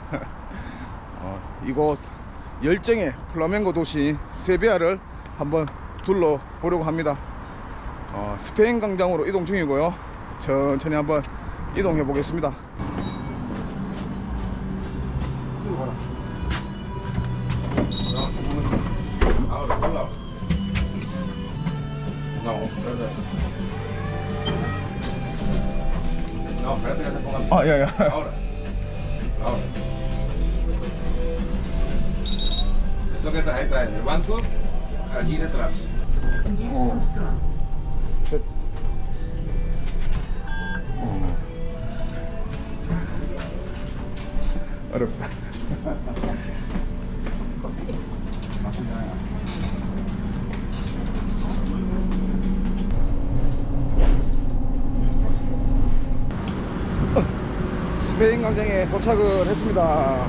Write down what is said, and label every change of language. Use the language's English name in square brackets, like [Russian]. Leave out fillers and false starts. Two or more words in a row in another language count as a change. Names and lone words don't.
[Korean] 이곳 열정의 플라멩고 도시 세비야를 한번 둘러보려고 합니다. 스페인 광장으로 이동 중이고요. 천천히 한번 이동해 보겠습니다. [Spanish] No, brother. No, espérate, ya te pongo [Korean] 아, 야, 야. [Spanish] Ahora. Ahora. Esto que está ahí está en el banco, allí detrás. [Korean] 어렵다. 스페인 광장에 도착을 했습니다.